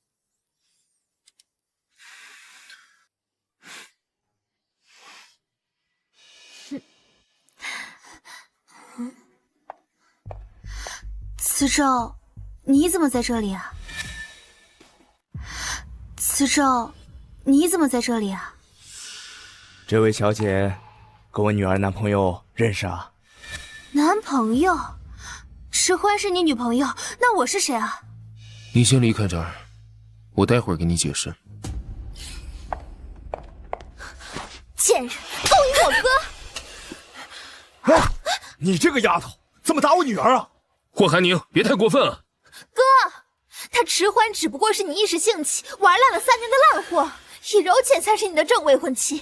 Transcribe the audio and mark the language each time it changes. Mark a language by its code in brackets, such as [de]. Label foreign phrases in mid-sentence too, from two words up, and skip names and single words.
[zh] 慈州，你怎么在这里啊？慈州，你怎么在这里啊？这位小姐跟我女儿男朋友認識啊？男朋友？迟歡是你女朋友，那我是誰啊？你先離開這兒，我待會兒給你解釋。賤人，勾引我哥！哎，你這個丫頭怎麼打我女兒啊？霍寒寧，別太過分了。哥，他遲歡只不過是你一時興起玩爛了3年的爛貨，以柔淺才是你的正未婚妻。